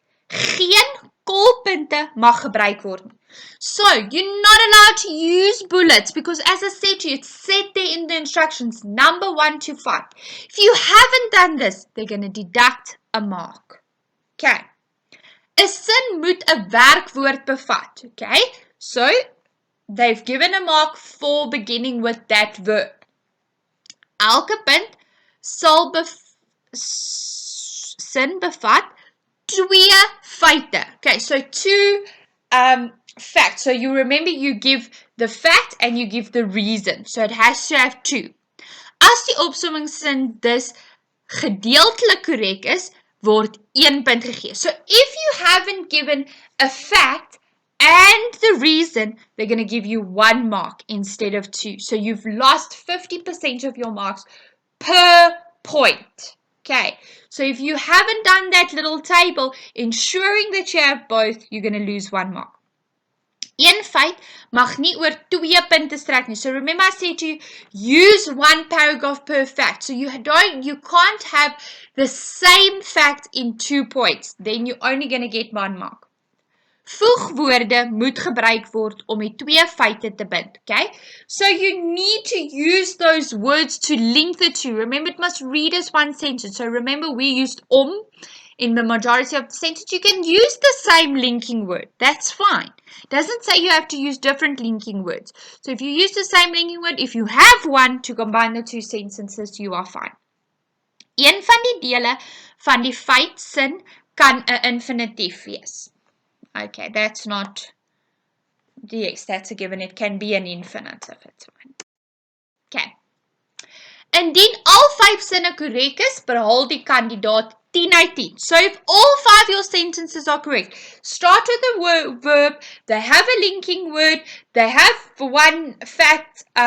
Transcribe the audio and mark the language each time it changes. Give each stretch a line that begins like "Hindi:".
Afrikaans: Geen kolpunte mag gebruik word nie.
English: So, you're not allowed to use bullets because as I said to you, it's set there in the instructions, number 1 to 5. If you haven't done this, they're going to deduct a mark. Okay.
Afrikaans: 'n sin moet 'n werkwoord bevat. Okay.
English: So, they've given a mark for beginning with that verb.
Afrikaans: Elke punt sal sin bevat 2 feite.
English: Okay, so 2 facts. So you remember you give the fact and you give the reason. So it has to have 2.
Afrikaans: As die opsommingssin dus gedeeltelik korrek is, word 1 punt gegee.
English: So if you haven't given a fact and the reason, they're going to give you 1 mark instead of 2. So you've lost 50% of your marks per point. Okay, so if you haven't done that little table, ensuring that you have both, you're going to lose 1 mark.
Afrikaans: 1 feit mag nie oor 2 punte strek nie.
English: So remember I said to you, use 1 paragraph per fact. So you can't have the same fact in 2 points. Then you're only going to get 1 mark.
Afrikaans: Voegwoorde moet gebruik word om die 2 feite te bind. Okay?
English: So you need to use those words to link the 2. Remember, it must read as 1 sentence. So remember, we used in the majority of the sentence. You can use the same linking word. That's fine. It doesn't say you have to use different linking words. So if you use the same linking word, if you have 1 to combine the 2 sentences, you are fine.
Afrikaans: Een van die dele van die feitsin kan 'n infinitief wees.
English: Okay, that's not, yes, that's a given. It can be an infinitive. It's fine. Okay.
Afrikaans: Indien al 5 sinne korrek is, behaal die kandidaat 10 uit 10.
English: So if all 5 of your sentences are correct, start with the verb, they have a linking word, they have 1 fact,